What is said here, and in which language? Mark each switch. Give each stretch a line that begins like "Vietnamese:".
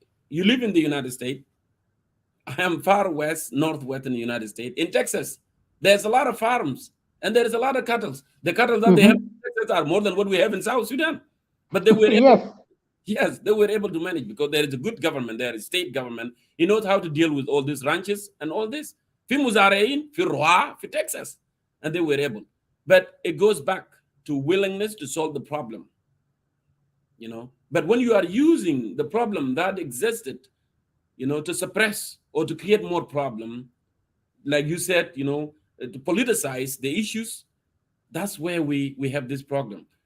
English: You live in the United States. I am far northwest in the United States. In Texas, there's a lot of farms and there is a lot of cattle. The cattle that they have in Texas are more than what we have in South Sudan. But they were yes, they were able to manage because there is a good government, there is state government. He knows how to deal with all these ranches and all this.
Arabic: في المزارعين, في الرعاة, في Texas.
English: And they were able. But it goes back to willingness to solve the problem. But when you are using the problem that existed, to suppress or to create more problem, like you said, to politicize the issues, that's where we have this problem.